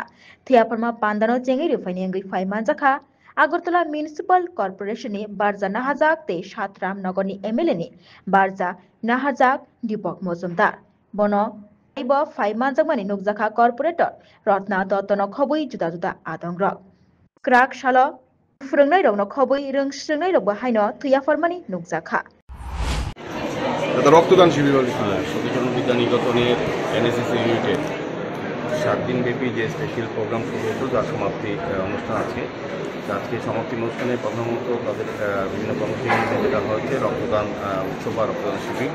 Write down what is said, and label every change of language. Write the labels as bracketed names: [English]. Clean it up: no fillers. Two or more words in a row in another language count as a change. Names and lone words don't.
[Kok Borok] Thuya farma panda no chengi rufaini angui phai manjakha. Agartala Municipal Corporation ni Barja Nahajak te Satram Nagar ni MLA ni Barja Nahajak Deepak Mojumdar. Bono ibo phai manjakmani nukjakha corporator Ratna Dotto no khobui juda juda adangrok. Krak salo furungnai rok no khobui rongsringnai rok bahai no thuya farmani nukjakha. [Bangla] রক্তদান শিবির সতীচরণ বিদ্যানিকেতনের এনএসএস ইউনিটের 7 দিন ব্যাপী যে [English] special program [Bangla] শুরু হতো যার সমাপ্তি অনুষ্ঠান আছে আজকে সমাপ্তি অনুষ্ঠানে প্রধানত তাদের বিভিন্ন কর্মসূচি যেটা হয়েছে রক্তদান উৎসব বা রক্তদান শিবির।